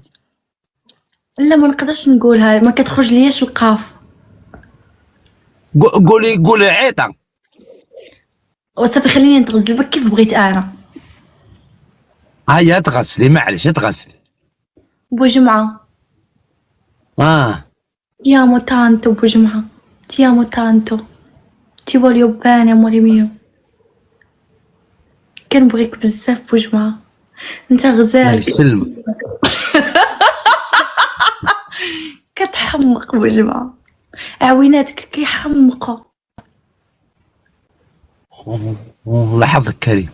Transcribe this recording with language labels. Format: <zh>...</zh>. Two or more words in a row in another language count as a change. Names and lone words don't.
<ar>لا ما نقدرش نقولها، ما كتخرج ليش القاف. قولي عيطه. وصافي خليني نتغزل بك كيف بغيت انا. تغسلي معليش تغسلي. بو جمعه.</ar> <it>Ti amo tanto بو جمعه. Ti amo tanto. Ti voglio bene amore mio.</it> <ar>كنبغيك بزاف بو جمعه. انت غزال. الله يسلمك. كتحمق بو جمعه. عويناتك كيحمقوا. الله يحفظك كريم.</ar>